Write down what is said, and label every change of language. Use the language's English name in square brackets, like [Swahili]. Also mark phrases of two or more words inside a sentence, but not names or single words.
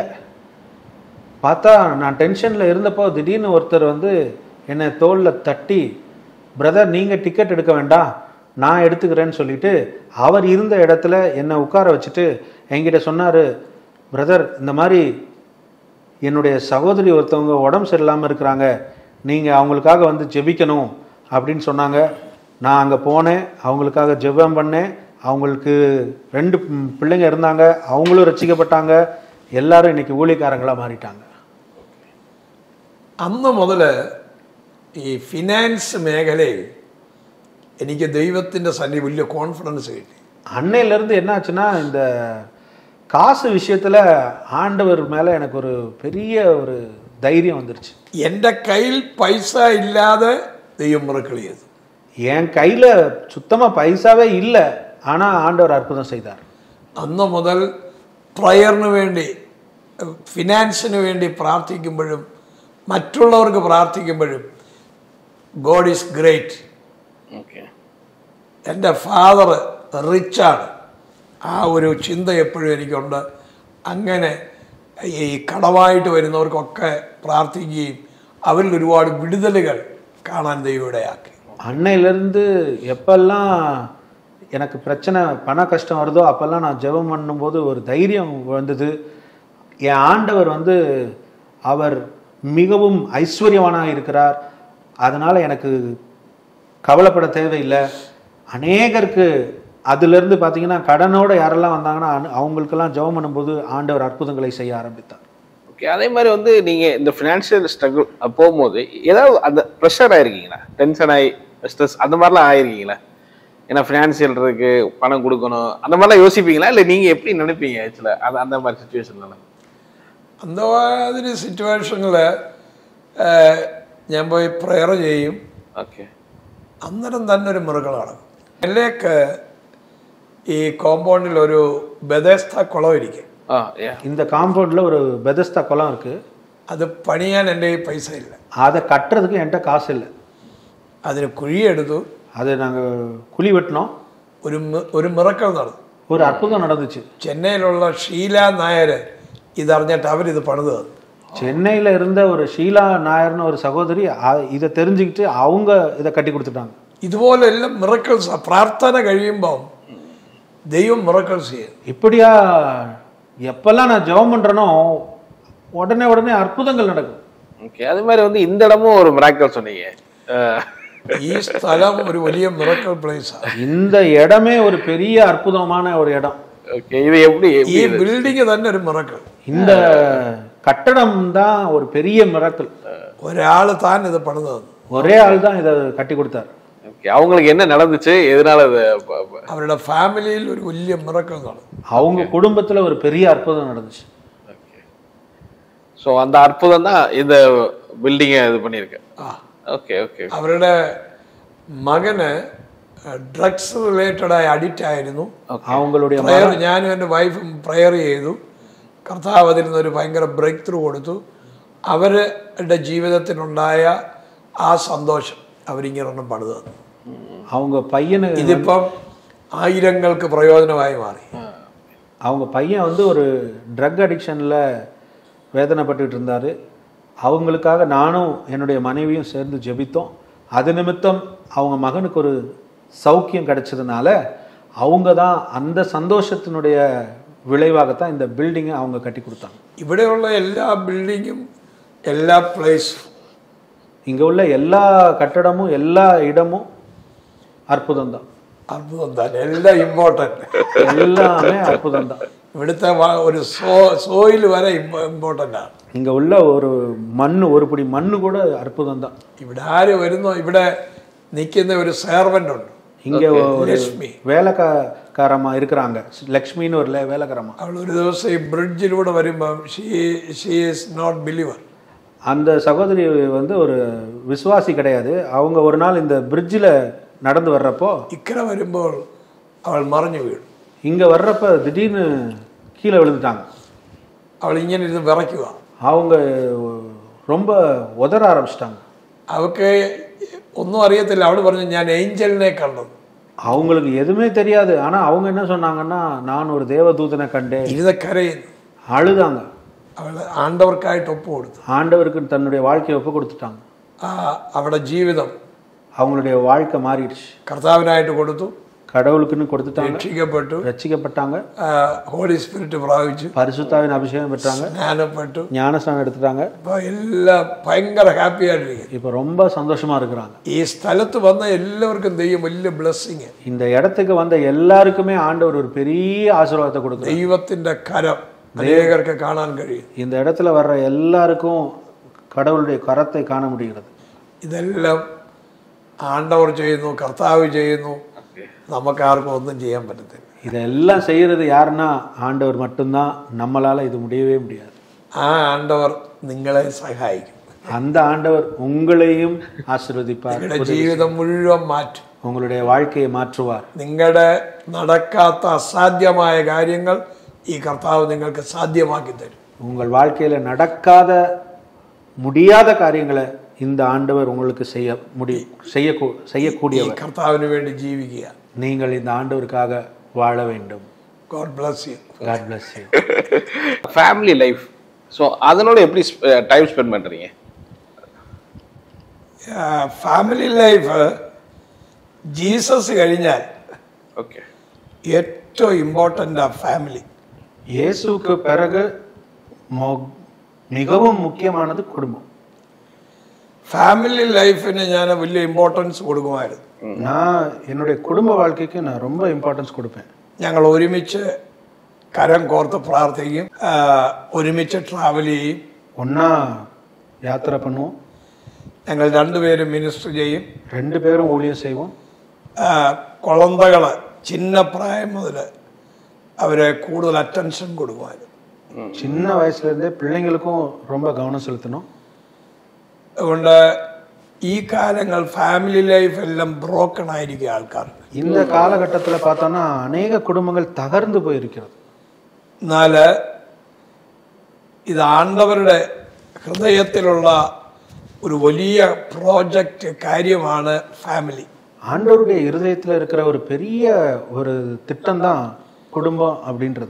[Tamil] பார்த்தா நான் டென்ஷனில் இருந்தப்போ திடீர்னு ஒருத்தர் வந்து என்னை தோளில் தட்டி, பிரதர் நீங்கள் டிக்கெட் எடுக்க வேண்டாம், நான் எடுத்துக்கிறேன்னு சொல்லிட்டு அவர் இருந்த இடத்துல என்னை உட்கார வச்சுட்டு என்கிட்ட சொன்னார், பிரதர் இந்த மாதிரி என்னுடைய சகோதரி ஒருத்தவங்க உடம்பு சரியில்லாமல் இருக்கிறாங்க, நீங்கள் அவங்களுக்காக வந்து ஜெபிக்கணும் அப்படின்னு சொன்னாங்க. நான் அங்கே போனேன், அவங்களுக்காக ஜெபம் பண்ணேன். அவங்களுக்கு 2 பிள்ளைங்க இருந்தாங்க, அவங்களும் ரசிக்கப்பட்டாங்க. எல்லாரும் இன்னைக்கு ஊழியக்காரங்களாக மாறிட்டாங்க. [Malayalam] അന്ന് മുതൽ ഈ ഫിനാൻസ് മേഖലയിൽ എനിക്ക് ദൈവത്തിൻ്റെ സന്നിധി വലിയ കോൺഫിഡൻസ് കിട്ടി. [Tamil] அன்னையிலேருந்து என்னாச்சுன்னா, இந்த காசு விஷயத்தில் ஆண்டவர் மேலே எனக்கு ஒரு பெரிய ஒரு தைரியம் வந்துருச்சு. [Malayalam] എൻ്റെ കയ്യിൽ പൈസ ഇല്ലാതെ ദൈവം മിറക്കിൾ ചെയ്തു. [Tamil] என் கையில் சுத்தமாக பைசாவே இல்லை, ஆனால் ஆண்டவர் அற்புதம் செய்தார். [Malayalam] അന്ന് മുതൽ പ്രയറിന് വേണ്ടി, ഫിനാൻസിന് വേണ്ടി പ്രാർത്ഥിക്കുമ്പോഴും മറ്റുള്ളവർക്ക് പ്രാർത്ഥിക്കുമ്പോഴും [English] God is great. [Malayalam] ഓക്കെ. എൻ്റെ ഫാദർ റിച്ചാണ്, ആ ഒരു ചിന്ത എപ്പോഴും എനിക്കുണ്ട്. അങ്ങനെ ഈ കടമായിട്ട് വരുന്നവർക്കൊക്കെ പ്രാർത്ഥിക്കുകയും അവരിൽ ഒരുപാട് വിടുതലുകൾ കാണാൻ ദൈവമിടയാക്കി. [Tamil] அன்னையிலேருந்து எப்பெல்லாம் எனக்கு பிரச்சனை பண கஷ்டம் வருதோ அப்போல்லாம் நான் ஜெபம் பண்ணும்போது ஒரு தைரியம் வந்தது. என் ஆண்டவர் வந்து அவர் மிகவும் ஐஸ்வர்யவானாக இருக்கிறார், அதனால் எனக்கு கவலைப்பட தேவையில்லை. அநேகருக்கு அதிலிருந்து பார்த்தீங்கன்னா கடனோடு யாரெல்லாம் வந்தாங்கன்னா அவங்களுக்கெல்லாம் ஜெபம் பண்ணும்போது ஆண்டவர் அற்புதங்களை செய்ய ஆரம்பித்தார். ஓகே. அதே மாதிரி வந்து நீங்கள் இந்த [English] financial struggle [Tamil] போகும்போது ஏதாவது அந்த ப்ரெஷர் ஆகிருக்கீங்களா? டென்ஷன் ஆகி ஸ்ட்ரெஸ் அந்த மாதிரிலாம் ஆகிருக்கீங்களா? ஏன்னா ஃபினான்ஷியல் இருக்கு, பணம் கொடுக்கணும், அந்த மாதிரிலாம் யோசிப்பீங்களா? இல்லை நீங்கள் எப்படி நினைப்பீங்க ஆக்சுவலாக அது அந்த மாதிரி சுச்சுவேஷன்லாம்? அந்த மாதிரி [Malayalam] സിറ്റുവേഷനിൽ ഞാൻ പോയി പ്രയർ ചെയ്യും. ഓക്കെ. അന്നേരം തന്നെ ഒരു മിറക്കിൾ നടക്കും. എല്ലേക്ക് ഈ കോമ്പൗണ്ടിൽ ഒരു ബെതസ്ത കുളം ഇരിക്കും. [Tamil] இந்த காம்பவுண்டில் ஒரு பெதஸ்தா குளம் இருக்குது. [Malayalam] അത് പണിയാൻ എൻ്റെ പൈസ ഇല്ല, [Tamil] அதை கட்டுறதுக்கு என்கிட்ட காசு இல்லை. [Malayalam] അതിന് കുഴിയെടുത്തു, [Tamil] அது நாங்கள் குழி வெட்டினோம். [Malayalam] ഒരു മിറക്കിൾ നടന്നു. [Tamil] ஒரு அற்புதம் நடந்துச்சு. [Malayalam] ചെന്നൈയിലുള്ള ഷീല നായർ ഇതറിഞ്ഞിട്ട് അവരിത് പണിത് തന്നു. [Tamil] சென்னையில் இருந்த ஒரு ஷீலா நாயர்னு ஒரு சகோதரி இதை தெரிஞ்சுக்கிட்டு அவங்க இதை கட்டி கொடுத்துட்டாங்க. [Malayalam] ഇതുപോലെ എല്ലാം മിറക്കിൾസ്. പ്രാർത്ഥന കഴിയുമ്പോൾ ദൈവം മിറക്കിൾസ് ചെയ്യും. [Tamil] இப்படியா எப்பெல்லாம் நான் ஜெபம் பண்ணுறேனோ உடனே அற்புதங்கள் நடக்கும். ஓகே. அது மாதிரி வந்து இந்த இடமும் ஒரு மிராக்கிள் சொன்னீங்க. [Malayalam] ഈ സ്ഥലം ഒരു വലിയ മിറക്കിൾ പ്ലേസാണ്. [Tamil] இந்த இடமே ஒரு பெரிய அற்புதமான ஒரு இடம். ஓகே. இது எப்படி [Malayalam] ഈ ബിൽഡിംഗ് തന്നെ ഒരു മിറക്കിൾ. [Tamil] இந்த கட்டடம் தான் ஒரு பெரிய மிராக்கிள். [Malayalam] ഒരാൾ താൻ ഇത് പണിത് തന്നു. [Tamil] ஒரே ஆள் தான் இதை கட்டி கொடுத்தார். ஓகே. அவங்களுக்கு என்ன நடந்துச்சு, எதனால அது? [Malayalam] അവരുടെ ഫാമിലിയിൽ ഒരു വലിയ മിറക്കിൾ നടന്നു. [Tamil] அவங்க குடும்பத்தில் ஒரு பெரிய அற்புதம் நடந்துச்சு. ஓகே. ஸோ அந்த அற்புதம் தான் இந்த பில்டிங்கை இது பண்ணியிருக்கு. ஓகே ஓகே. [Malayalam] അവരുടെ മകന് [English] drugs relatedആയി [Malayalam] അഡിക്റ്റ് ആയിരുന്നു. [Tamil] அவங்களுடைய [Malayalam] പ്രയർ, ഞാനും എൻ്റെ വൈഫും പ്രയർ ചെയ്തു. കർത്താവ് അതിൽ നിന്നൊരു ഭയങ്കര [English] break through [Malayalam] കൊടുത്തു. അവരുടെ ജീവിതത്തിനുണ്ടായ ആ സന്തോഷം അവരിങ്ങനെ പണിത് തന്നു. [Tamil] அவங்க பையனு [Malayalam] ഇതിപ്പം ആയിരങ്ങൾക്ക് പ്രയോജനമായി മാറി. [Tamil] அவங்க பையன் வந்து ஒரு [English] drug addictionல் [Tamil] வேதனைப்பட்டுக்கிட்டு இருந்தார். அவங்களுக்காக நானும் என்னுடைய மனைவியும் சேர்ந்து ஜெபித்தோம். அது நிமித்தம் அவங்க மகனுக்கு ஒரு சௌக்கியம் கிடைச்சதுனால அவங்க தான் அந்த சந்தோஷத்தினுடைய விளைவாகத்தான் இந்த பில்டிங்கை அவங்க கட்டி கொடுத்தாங்க. [Malayalam] ഇവിടെയുള്ള എല്ലാ ബിൽഡിങ്ങും എല്ലാ പ്ലേസും, [Tamil] இங்கே உள்ள எல்லா கட்டடமும் எல்லா இடமும் அற்புதம் தான். [Malayalam] അത്ഭുതം തന്നെ, എല്ലാം ഇമ്പോർട്ടൻറ്റ്. [Tamil] எல்லாமே அற்புதம் தான். [Malayalam] ഇവിടുത്തെ ഒരു സോയിൽ വരെ ഇമ്പോർട്ടൻ്റ് ആണ്. [Tamil] இங்கே உள்ள ஒரு மண், ஒரு பிடி மண்ணு கூட அற்புதம் தான். [Malayalam] ഇവിടെ ആര് വരുന്നോ, ഇവിടെ നിൽക്കുന്ന ഒരു സെർവൻ്റ് ഉണ്ട്, [Tamil] இங்கே ஒரு [Malayalam] ലക്ഷ്മി. [Tamil] வேலைக்காரமா இருக்கிறாங்க, லக்ஷ்மின்னு ஒரு வேலைக்காரமா. [Malayalam] അവൾ ഒരു ദിവസം ഈ ബ്രിഡ്ജിലൂടെ വരുമ്പം [English] she is not believer. [Tamil] அந்த சகோதரி வந்து ஒரு விசுவாசி கிடையாது. அவங்க ஒரு நாள் இந்த பிரிட்ஜில் நடந்து வர்றப்போ [Malayalam] ഇക്കരെ വരുമ്പോൾ അവൾ മറിഞ്ഞു വീഴും. [Tamil] இங்கே வர்றப்ப திடீர்னு கீழே விழுந்துட்டாங்க. [Malayalam] അവൾ ഇങ്ങനെ ഇരുന്ന് വിറയ്ക്കുക. [Tamil] அவங்க ரொம்ப உதற ஆரம்பிச்சிட்டாங்க. [Malayalam] അവൾക്ക് ഒന്നും അറിയത്തില്ല. അവൾ പറഞ്ഞു ഞാൻ ഏഞ്ചലിനെ കണ്ടത്. [Tamil] அவங்களுக்கு எதுவுமே தெரியாது. ஆனால் அவங்க என்ன சொன்னாங்கன்னா, நான் ஒரு தேவதூதனை கண்டேன். [Malayalam] ഇരുന്ന് കരയുന്നു. [Tamil] அழுதாங்க. [Malayalam] അവൾ ആണ്ടവർക്കായിട്ട് ഒപ്പ് കൊടുത്തു. [Tamil] ஆண்டவருக்கு தன்னுடைய வாழ்க்கையை ஒப்பு கொடுத்துட்டாங்க. [Malayalam] അവളുടെ ജീവിതം [Tamil] அவங்களுடைய வாழ்க்கை மாறிடுச்சு. [Malayalam] കർത്താവിനായിട്ട് കൊടുത്തു, [Tamil] கடவுளுக்குன்னு கொடுத்துட்டாங்க, [Malayalam] രക്ഷിക്കപ്പെട്ടു, [Tamil] ரட்சிக்கப்பட்டாங்க, [English] Holy Spirit [Malayalam] പ്രാപിച്ചു, [Tamil] பரிசுத்தாவின் அபிஷேகம் பெற்றாங்க, [Malayalam] സ്നാനപ്പെട്ടു, [Tamil] ஞானஸ்நானம் எடுத்துட்டாங்க. [Malayalam] இப்போ എല്ലാം ഭയങ്കര ഹാപ്പി ആയിട്ടിരിക്കും. [Tamil] இப்போ ரொம்ப சந்தோஷமா இருக்கிறாங்க. [Malayalam] ഈ സ്ഥലത്ത് വന്ന എല്ലാവർക്കും ദൈവം വലിയ ബ്ലെസ്സിങ്. [Tamil] இந்த இடத்துக்கு வந்த எல்லாருக்குமே ஆண்டவர் ஒரு பெரிய ஆசீர்வாதத்தை கொடுக்கிறார். [Malayalam] ദൈവത്തിന്റെ കരം അനേകർക്ക് കാണാൻ കഴിയും. [Tamil] இந்த இடத்துல வர்ற எல்லாருக்கும் கடவுளுடைய கரத்தை காண முடிகிறது. [Malayalam] ഇതെല്ലാം ആണ്ടവർ ചെയ്യുന്നു, കർത്താവ് ചെയ്യുന്നു. നമുക്കാർക്കും ഒന്നും ചെയ്യാൻ പറ്റത്തില്ല. [Tamil] இதெல்லாம் செய்யறது யாருன்னா ஆண்டவர் மட்டும்தான். நம்மளால இது முடியவே முடியாது. [Malayalam] ആ ആണ്ടവർ നിങ്ങളെ സഹായിക്കും. [Tamil] அந்த ஆண்டவர் உங்களையும் ஆசீர்வதிப்பார். [Malayalam] നിങ്ങളുടെ ജീവിതം മുഴുവൻ മാറ്റും. [Tamil] உங்களுடைய வாழ்க்கையை மாற்றுவார். [Malayalam] നിങ്ങളുടെ നടക്കാത്ത അസാധ്യമായ കാര്യങ്ങൾ ഈ കർത്താവ് നിങ്ങൾക്ക് സാധ്യമാക്കി തരും. [Tamil] உங்கள் வாழ்க்கையில நடக்காத முடியாத காரியங்களை இந்த ஆண்டவர் உங்களுக்கு செய்யக்கூடியவர். [Malayalam] കർത്താവിന് വേണ്ടി ജീവിക്കുക. [Tamil] நீங்கள் இந்த ஆண்டவருக்காக வாழ வேண்டும். [English] God bless you. God bless you. family life, [Tamil] ஸோ அதனோட எப்படி [English] time spend [Tamil] பண்ணுறீங்க? [English] family life [Malayalam] ജീസസ് കഴിഞ്ഞാൽ [Tamil] ஓகே, [Malayalam] ഏറ്റവും ഇമ്പോർട്ടൻ്റ് ആ ഫാമിലി. [Tamil] இயேசுவுக்கு பிறகு மிகவும் முக்கியமானது குடும்பம். [English] family lifeന് [Malayalam] ഞാൻ വലിയ ഇമ്പോർട്ടൻസ് കൊടുക്കുമായിരുന്നു. [Tamil] நான் என்னுடைய குடும்ப வாழ்க்கைக்கு நான் ரொம்ப இம்பார்ட்டன்ஸ் கொடுப்பேன். [Malayalam] ഞങ്ങൾ ഒരുമിച്ച് കരം കോർത്ത് പ്രാർത്ഥിക്കും, ഒരുമിച്ച് ട്രാവൽ ചെയ്യും, [Tamil] ஒன்றா யாத்திரை பண்ணுவோம், [Malayalam] ഞങ്ങൾ രണ്ടുപേരും മിനിസ്റ്റർ ചെയ്യും, [Tamil] 2 பேரும் ஊழியம் செய்வோம். குழந்தைகள் சின்ன [Malayalam] പ്രായം മുതൽ അവരെ കൂടുതൽ അറ്റൻഷൻ കൊടുക്കുമായിരുന്നു. [Tamil] சின்ன வயசுலேருந்தே பிள்ளைங்களுக்கும் ரொம்ப கவனம் செலுத்தணும். [Malayalam] അതുകൊണ്ട് ഈ കാലങ്ങൾ [English] family life [Malayalam] എല്ലാം ബ്രോക്കൺ ആയിരിക്കും ആൾക്കാർ. [Tamil] இந்த காலகட்டத்தில் பார்த்தோன்னா அநேக குடும்பங்கள் தகர்ந்து போயிருக்கிறது. [Malayalam] എന്നാൽ ഇത് ആണ്ടവരുടെ ഹൃദയത്തിലുള്ള ഒരു വലിയ പ്രോജക്റ്റ് കാര്യമാണ് ഫാമിലി. [Tamil] ஆண்டவருடைய இருதயத்தில் இருக்கிற ஒரு பெரிய ஒரு திட்டம் தான் குடும்பம் அப்படின்றது.